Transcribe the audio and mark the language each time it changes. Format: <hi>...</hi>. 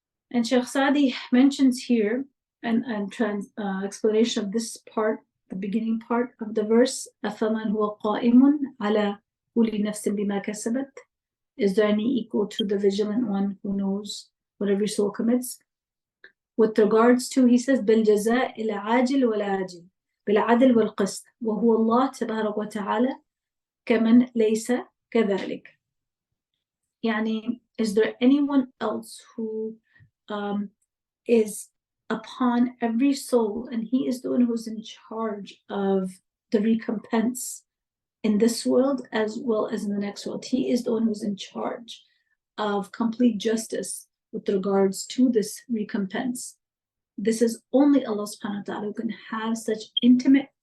<en>And Shaykh Sadi mentions here an explanation of this part, the beginning part of the verse,</en> <ar>أَفَمَنْ هُوَ قَائِمٌ عَلَى كُلِّ نَفْسٍ بِمَا كَسَبَتْ.</ar> <en>Is there any equal to the vigilant one who knows what every soul commits? With regards to, he says,</en> <ar>بِالْجَزَاءِ الْعَاجِلِ وَالْعَاجِلِ بالعدل والقسط وهو الله تبارك وتعالى كمن ليس كذلك.</ar> <en>يعني, is there anyone else who is upon every soul, and he is the one who's in charge of the recompense in this world as well as in the next world? He is the one who's in charge of complete justice with regards to this recompense. This is only Allah subhanahu wa ta'ala who can have such intimate</en>